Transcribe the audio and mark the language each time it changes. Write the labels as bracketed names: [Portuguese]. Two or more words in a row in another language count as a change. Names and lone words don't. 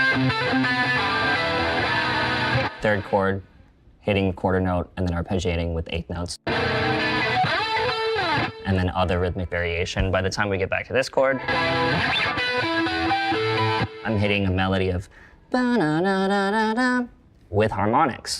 [English] Third chord, hitting a quarter note and then arpeggiating with eighth notes. And then other rhythmic variation. By the time we get back to this chord, I'm hitting a melody of ba-na-na-na-na-na with harmonics.